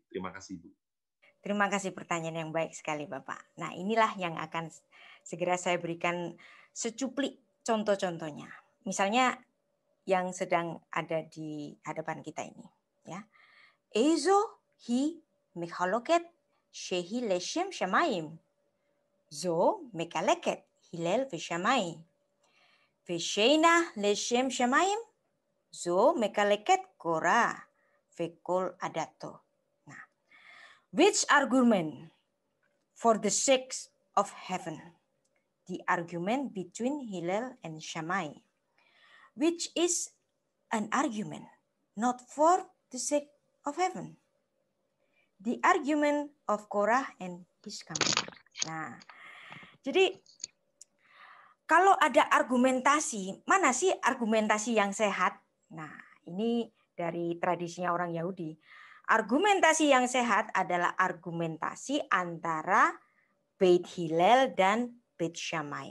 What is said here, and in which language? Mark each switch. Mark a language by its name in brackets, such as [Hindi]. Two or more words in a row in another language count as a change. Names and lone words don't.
[Indonesian] Terima kasih, Ibu. Terima kasih, pertanyaan yang baik sekali, Bapak. Nah, inilah yang akan segera saya berikan secuplik contoh-contohnya. Misalnya yang sedang ada di hadapan kita ini, ya. [Hebrew] איזו היא מחלוקת שהיא לשם שמים. זו מחלוקת הלל ושמאי. ושאינה לשם שמים. זו מחלוקת קרח וכל עדתו. [English] Which argument for the sake of heaven? The argument between Hillel and Shammai, which is an argument not for the sake of heaven. The argument of Korah and his company. [Indonesian] Nah, jadi kalau ada argumentasi, mana sih argumentasi yang sehat? Nah, ini dari tradisinya orang Yahudi. Argumentasi yang sehat adalah argumentasi antara Beit Hillel dan Beit Shammai.